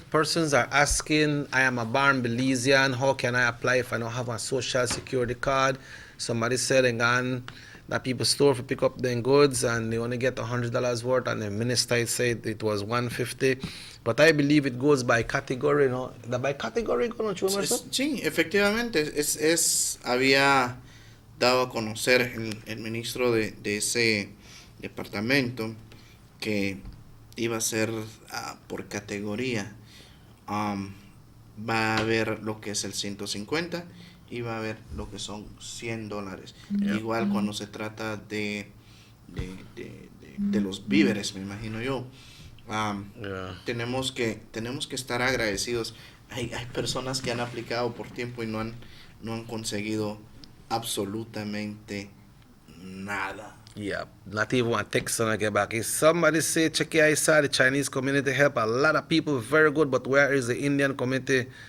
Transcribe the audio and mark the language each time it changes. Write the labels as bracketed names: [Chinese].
[English] Persons are asking, I am a born Belizean, how can I apply if I don't have a social security card? Somebody said again that people store for pick up their goods and they only get $100 worth, and the minister said it was $150. But I believe it goes by category, ¿no? By category, ¿no? [Spanish] Sí, efectivamente, había dado a conocer el ministro de ese departamento que iba a ser por categoría. Va a haber lo que es el 150 y va a haber lo que son $100. Yeah. Igual cuando se trata de los víveres, me imagino yo. Tenemos que estar agradecidos. Hay personas que han aplicado por tiempo y no han conseguido absolutamente nada. [English] Yeah, not even a text when I get back. If somebody say, check your eyes, the Chinese community help a lot of people, very good, but where is the Indian community?